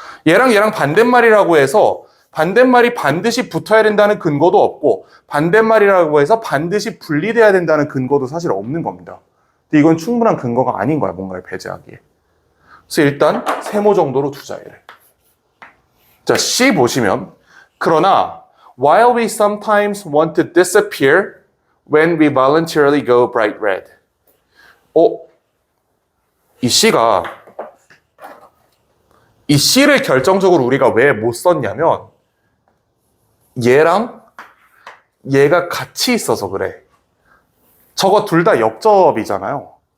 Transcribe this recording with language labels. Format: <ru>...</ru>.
<ko>얘랑 반대말이라고 해서 반대말이 반드시 붙어야 된다는 근거도 없고 반대말이라고 해서 반드시 분리돼야 된다는 근거도 사실 없는 겁니다. 근데 이건 충분한 근거가 아닌 거야, 뭔가를 배제하기에. 그래서 일단 세모 정도로 두자, 얘를.</ko> <en>자, C 보시면 그러나 while we sometimes want to disappear when we voluntarily go bright red.</en> <ko>이 C를 결정적으로 우리가 왜 못 썼냐면 얘랑 얘가 같이 있어서 그래. 저거 둘 다 역접이잖아요.</ko>